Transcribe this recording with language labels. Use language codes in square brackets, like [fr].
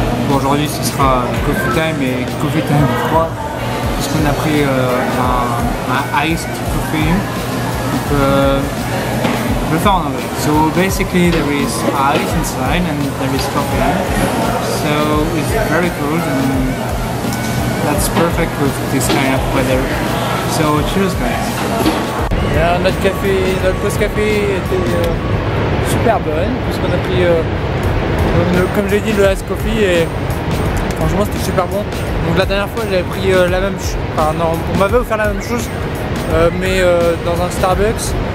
[fr] Bonjour aujourd'hui ce sera Coffee Time et Coffee Time 3 parce qu'on a pris un iced coffee. Donc, je vais le faire en anglais. [en] So basically there is ice inside and there is coffee. So it's very cold and that's perfect with this kind of weather. So cheers guys. [fr] Yeah, notre pause café était super bonne puisqu'on a pris comme j'ai dit le Ice Coffee et franchement c'était super bon. Donc la dernière fois j'avais pris la même chose, enfin non, on m'avait offert la même chose mais dans un Starbucks.